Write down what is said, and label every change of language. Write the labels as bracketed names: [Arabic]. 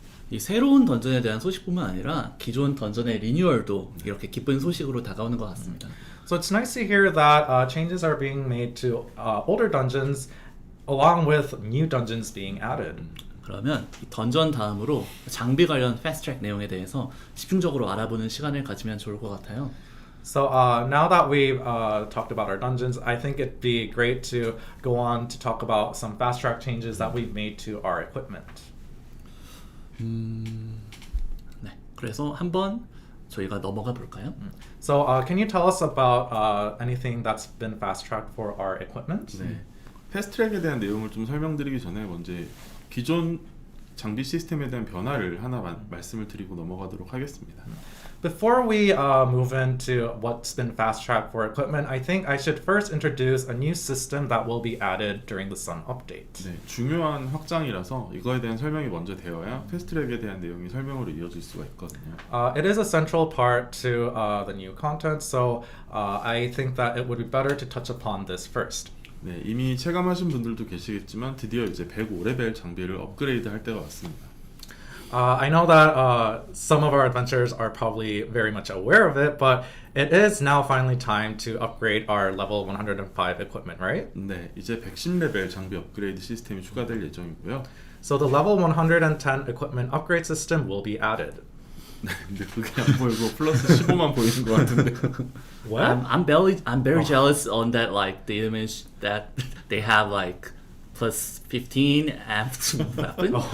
[Korean] 이 새로운 던전에 대한 소식뿐만 아니라 기존 던전의 리뉴얼도 이렇게 기쁜 소식으로 다가오는 것 같습니다. [English] So it's nice to hear that changes are being made to older dungeons along with new dungeons being added. [Korean] 그러면 이 던전 다음으로 장비 관련 패스트트랙 내용에 대해서 집중적으로 알아보는 시간을 가지면 좋을 것 같아요. [English] So now that we've talked about our dungeons, I think it'd be great to go on to talk about some fast track changes that we've made to our equipment. [Korean] 네, 그래서 한번 저희가 넘어가 볼까요? [English] So can you tell us about anything that's been fast tracked for our equipment? [Korean] 네. 패스트트랙에 대한 내용을 좀 설명드리기 전에 먼저 기존 장비 시스템에 대한 변화를 하나 말씀을 드리고 넘어가도록 하겠습니다. [English] Before we move into what's been fast tracked for equipment, I think I should first introduce a new system that will be added during the Sun update. [Korean] 네, 중요한 확장이라서 이거에 대한 설명이 먼저 되어야 패스트트랙에 대한 내용이 설명으로 이어질 수가 있거든요. [English] It is a central part to the new content, so I think that it would be better to touch upon this first. [Korean] 네, 이미 체감하신 분들도 계시겠지만 드디어 이제 105레벨 장비를 업그레이드 할 때가 왔습니다. [English] I know that some of our adventurers are probably very much aware of it, but it is now finally time to upgrade our level 105 equipment, right? [Korean] 네, 이제 110레벨 장비 업그레이드 시스템이 추가될 예정이고요. [English] So the level 110 equipment upgrade system will be added. [Korean] 네, 근데 그게 안 보이고 플러스 15만 보이는 것 같은데. [English] What? I'm very jealous on that like the image that they have like plus 15 amps weapon.